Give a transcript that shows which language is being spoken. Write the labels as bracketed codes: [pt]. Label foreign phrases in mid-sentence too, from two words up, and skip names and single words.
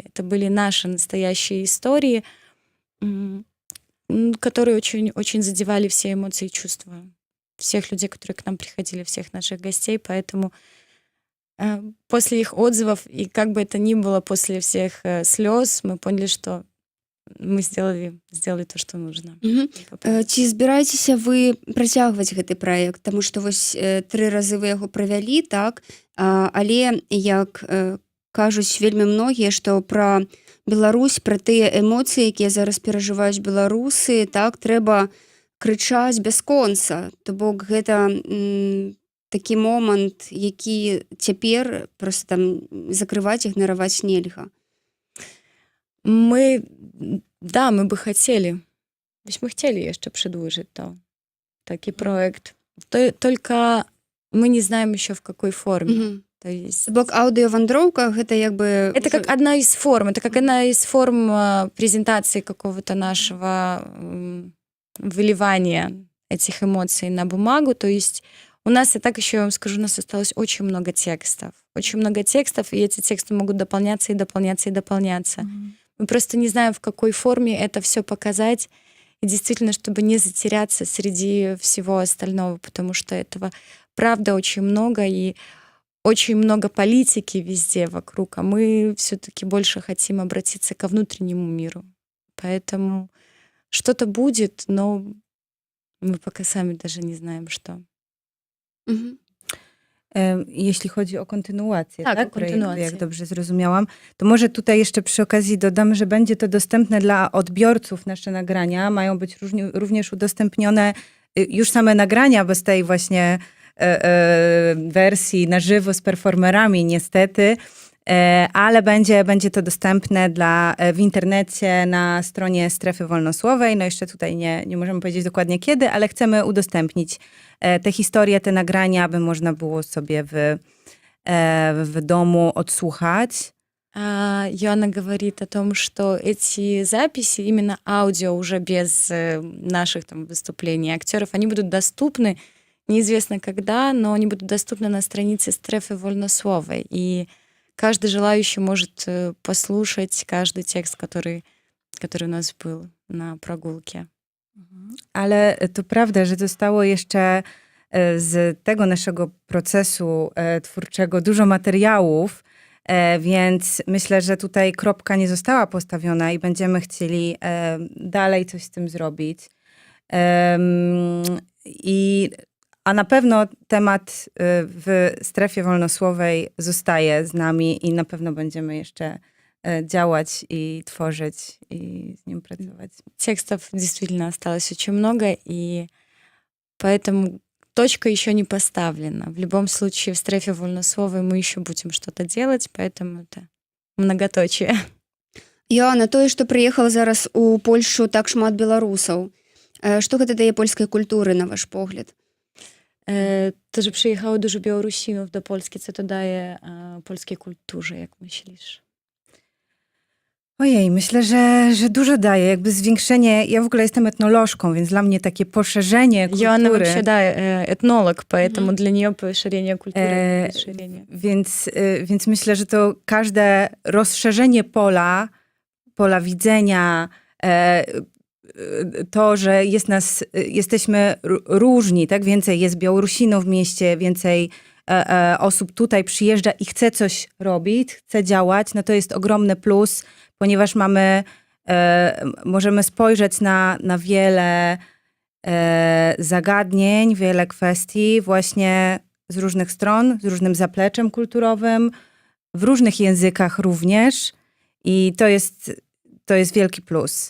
[ru] Это были наши настоящие истории, которые очень задевали все эмоции и чувства всех людей, которые к нам приходили, всех наших гостей. Поэтому после их отзывов, и как бы это ни было, после всех слез, мы поняли, что мы сделали то, что нужно. [be] Ці збіраецеся вы працягваць гэты праект? Таму што вось 3 разы вы яго правялі, так? Але, як кажуць вельмі многія, што пра Беларусь, пра тыя эмоцыі, якія зараз перажываюць беларусы, так, трэба крычаць бясконца. То бок гэта такі момант, які цяпер проста там закрываць, ігнараваць нельга. [ru] Мы бы хотели. То есть мы хотели еще продолжить такой проект. Только мы не знаем еще в какой форме. То есть [be] бок аудиовандроўка гэта як бы... [ru] Это как одна из форм. Это как одна из форм презентации какого-то нашего выливания этих эмоций на бумагу. То есть у нас, я так еще вам скажу, у нас осталось очень много текстов. Очень много текстов, и эти тексты могут дополняться и дополняться и дополняться. Мы просто не знаем, в какой форме это все показать, и действительно, чтобы не затеряться среди всего остального, потому что этого, правда, очень много, и очень много политики везде вокруг, а мы все-таки больше хотим обратиться ко внутреннему миру. Поэтому что-то будет, но мы пока сами даже не знаем, что. [pl] Jeśli chodzi o kontynuację, tak? O kontynuację. Jak dobrze zrozumiałam, to może tutaj jeszcze przy okazji dodam, że będzie to dostępne dla odbiorców, nasze nagrania. Mają być również udostępnione już same nagrania bez tej właśnie wersji na żywo z performerami niestety. ale będzie to dostępne w internecie na stronie Strefy Wolnosłowej. No jeszcze tutaj nie możemy powiedzieć dokładnie kiedy, ale chcemy udostępnić te historie, te nagrania, aby można było sobie w domu отслушать. [ru] Йоанна говорит о том, что эти записи, именно аудио, уже без наших там выступлений актеров, они будут доступны неизвестно когда, но они будут доступны на странице Стрефы Вольнословой. И каждый желающий может послушать каждый текст, который у нас был na прогулке. [pl] Ale to prawda, że zostało jeszcze z tego naszego procesu twórczego dużo materiałów, więc myślę, że tutaj kropka nie została postawiona i będziemy chcieli dalej coś z tym zrobić. A na pewno temat w Strefie Wolnosłowej zostaje z nami i na pewno będziemy jeszcze działać [ru] и творить, и с ним [pl] pracować. [ru] Текстов действительно осталось очень много, и поэтому точка еще не поставлена. В любом случае, в Стрефе Вольнословой мы еще будем что-то делать, поэтому это многоточие. [be] Іоанна, тое, што прыехала зараз у Польшу так шмат беларусаў. Што гэта дае польскай культуры, на ваш погляд? [pl] To, że przyjechało dużo Białorusinów do Polski, co to daje polskiej kulturze, jak myślisz? Ojej, myślę, że dużo daje, jakby zwiększenie. Ja w ogóle jestem etnolożką, więc dla mnie takie poszerzenie kultury. [ru] Joanna вообще, да, этнолог, поэтому для нее поszerение культуры, расширение. [pl] Więc myślę, że to każde rozszerzenie pola widzenia, to, że jesteśmy różni, tak? Więcej jest Białorusinów w mieście, więcej osób tutaj przyjeżdża i chce coś robić, chce działać, no to jest ogromny plus, ponieważ możemy spojrzeć na wiele zagadnień, wiele kwestii właśnie z różnych stron, z różnym zapleczem kulturowym, w różnych językach również i to jest wielki plus.